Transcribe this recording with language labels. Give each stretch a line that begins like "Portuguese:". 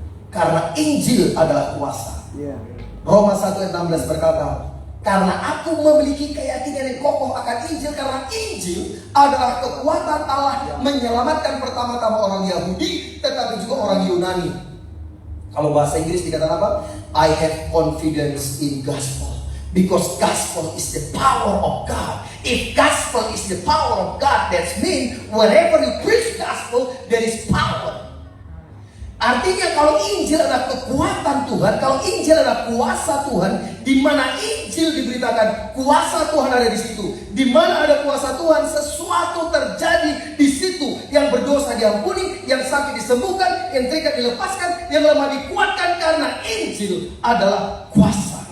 Indonesian: Karena Injil adalah kuasa. Roma 1 ayat 16 berkata, karena aku memiliki keyakinan yang kokoh akan Injil, karena Injil adalah kekuatan Allah menyelamatkan pertama-tama orang Yahudi, tetapi juga orang Yunani. Kalau bahasa Inggris dikatakan apa?
English: I have confidence in gospel, because gospel is the power of God. If gospel is the power of God, that means whenever you preach gospel, there is power.
Indonesian: Artinya kalau Injil adalah kekuatan Tuhan, kalau Injil adalah kuasa Tuhan, di mana Injil diberitakan, kuasa Tuhan ada di situ. Di mana ada kuasa Tuhan, sesuatu terjadi di situ. Yang berdosa diampuni, yang sakit disembuhkan, yang terikat dilepaskan, yang lemah dikuatkan, karena Injil adalah kuasa.